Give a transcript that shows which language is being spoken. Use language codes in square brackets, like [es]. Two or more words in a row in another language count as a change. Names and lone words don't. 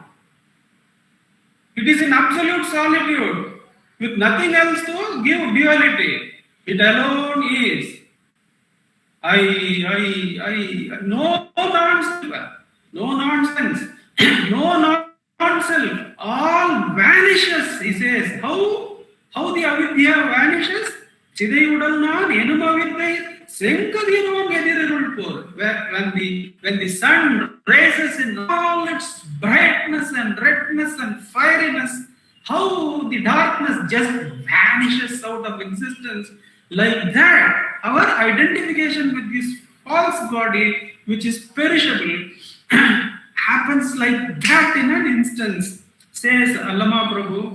[en] It is in absolute solitude, with nothing else to give duality. It alone is. No nonsense, no non-self. All vanishes, he says. How the avidya vanishes? [ta] சிதையுதல் நான் எனும் அவித்யா செங்கதிரோன் எதிருள் போல். [en] When the sun rises in all its brightness and redness and fieriness, how the darkness just vanishes out of existence. Like that, our identification with this false body, which is perishable, happens like that in an instance, says Allama Prabhu.